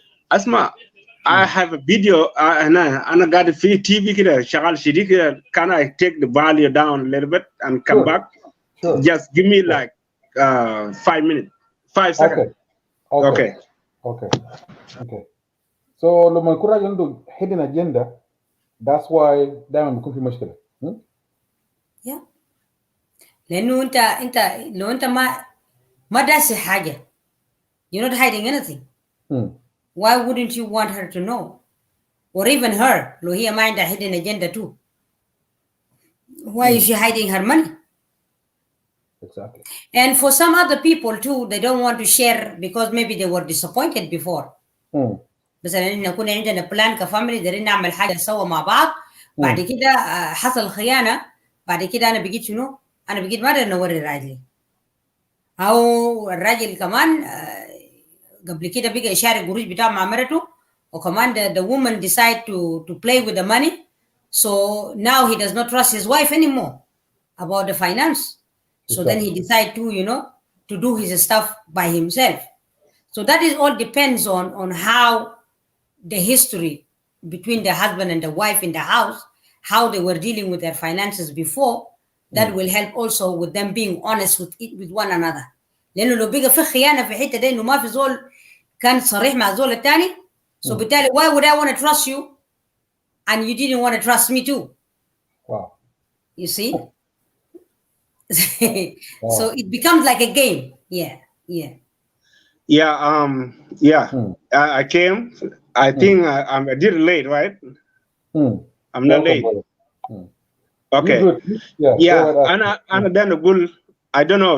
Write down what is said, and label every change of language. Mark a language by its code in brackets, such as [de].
[en] Asma, I have a video and I got a free TV here. Shakal Shidi here. Can I take the value down a little bit and come back? Sure. Just give me like 5 minutes, 5 seconds. Okay. [ar] So لما يكون راجل عنده [en] hidden agenda, that's why [ar] دائما بيكون في مشكلة. [en] Yeah. [ar] لأنه أنت لو أنت ما داسي حاجة, [en] you're not hiding anything. Why wouldn't you want her to know? Or even her, Lohia mind a hidden agenda too. Why is she hiding her money? Exactly. And for some other people too, they don't want to share because maybe they were disappointed before. [ar] مثلا إن نكون عندنا بلان كفاميلي دايرين نعمل حاجة سوا مع بعض، بعد كده حصل خيانة، بعد كده أنا بقيت شنو؟ أنا بقيت ما أقدر نوري راجلي، أو الراجل كمان قبل كده بقى يشارك قروش بتاعه مع مرته، وكمان [en] the woman decide to play with the money, so now he does not trust his wife anymore about the finance. So then he decide to, to do his stuff by himself. So that is all depends on how the history between the husband and the wife in the house, how they were dealing with their finances before. That will help also with them being honest with one another. [ar] لأنه لو بقى في خيانة في حتة ده إنه ما في زول كان صريح مع الزول الثاني، so بالتالي [en] why would I want to trust you and you didn't want to trust me too? Wow. You see? So it becomes like a game. Yeah. I came. I think I did it late, right? I'm not late. Okay. Yeah. Anna then Gul. I don't know.